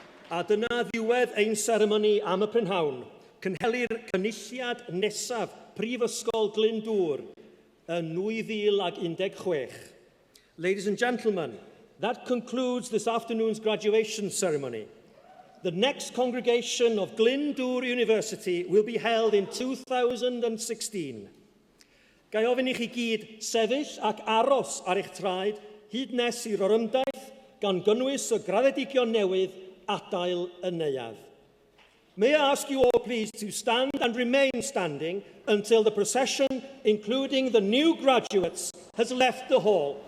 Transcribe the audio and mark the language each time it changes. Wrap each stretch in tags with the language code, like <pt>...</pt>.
<cy>A dyna ddiwedd ein seremoni am y prynhawn, cynhelir cynulliad nesaf Prifysgol Glyndŵr yn 2016.</cy> <en>Ladies and gentlemen, that concludes this afternoon's graduation ceremony. The next congregation of Glyndŵr University will be held in 2016.</en> <cy>Gai ofyn i chi gyd sefyll ac aros ar eich traed hyd nes i'r orymdaith gan gynnwys y graddedigion newydd adael y neuadd.</cy> <en>May I ask you all please to stand and remain standing until the procession, including the new graduates, has left the hall.</en>